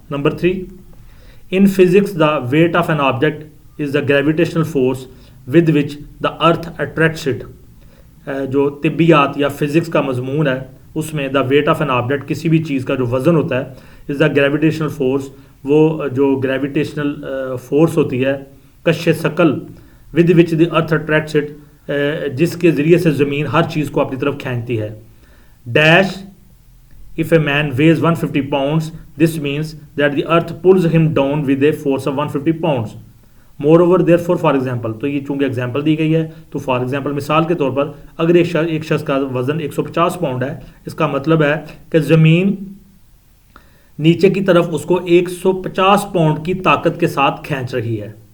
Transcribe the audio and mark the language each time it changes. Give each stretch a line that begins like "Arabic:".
Urdu: Number 3،
English: in physics the weight of an object is the gravitational force with which the earth attracts it،
Urdu: جو طبیات یا physics کا مضمون ہے اس میں
English: the weight of an object,
Urdu: کسی بھی چیز کا جو وزن ہوتا ہے،
English: is the gravitational force,
Urdu: وہ جو گریویٹیشنل فورس ہوتی ہے کش ثقل
English: with which the earth attracts it,
Urdu: جس کے ذریعے سے زمین ہر چیز کو اپنی طرف کھینچتی ہے.
English: Dash if a man weighs 150 pounds this means that the earth pulls him down with a force of 150 pounds. moreover therefore for example،
Urdu: تو یہ چونکہ ایگزامپل دی گئی ہے تو فار ایگزامپل مثال کے طور پر اگر ایک شخص کا وزن 150 پاؤنڈ ہے، اس کا مطلب ہے کہ زمین نیچے کی طرف اس کو 150 پاؤنڈ کی طاقت کے ساتھ کھینچ رہی ہے.